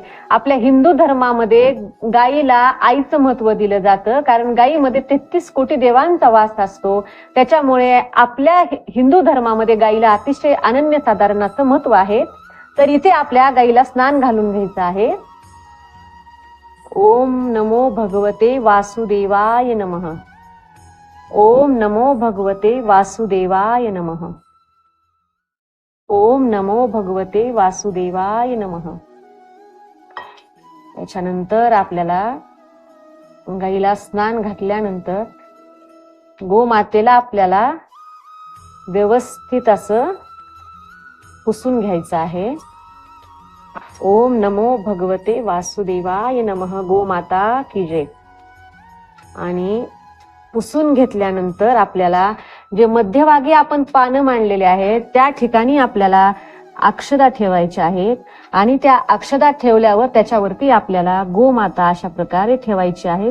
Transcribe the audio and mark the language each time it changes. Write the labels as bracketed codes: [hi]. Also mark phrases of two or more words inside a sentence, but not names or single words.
[mr] आपल्या हिंदू धर्मामध्ये गायीला आईचं महत्व दिलं जातं, कारण गायीमध्ये 33 कोटी देवांचा वास असतो. त्याच्यामुळे आपल्या हिंदू धर्मामध्ये गायीला अतिशय अनन्यसाधारण असं महत्व आहे. तर इथे आपल्या गायीला स्नान घालून घ्यायचं आहे. [sa] ओम नमो भगवते वासुदेवाय नमः. ओम नमो भगवते वासुदेवाय नमः. ओम नमो भगवते वासुदेवाय नमः. [mr] त्याच्यानंतर आपल्याला गाईला स्नान घातल्यानंतर गोमातेला आपल्याला व्यवस्थित असं पुसून घ्यायचं आहे. [sa] ओम नमो भगवते वासुदेवाय नमः. [hi] गोमाता की जय. [mr] आणि पुसून घेतल्यानंतर आपल्याला जे मध्यभागी आपण पानं मांडलेले आहेत त्या ठिकाणी आपल्याला अक्षदा ठेवायच्या आहेत. आणि त्या अक्षदा ठेवल्यावर त्याच्यावरती आपल्याला गोमाता अशा प्रकारे ठेवायची आहे.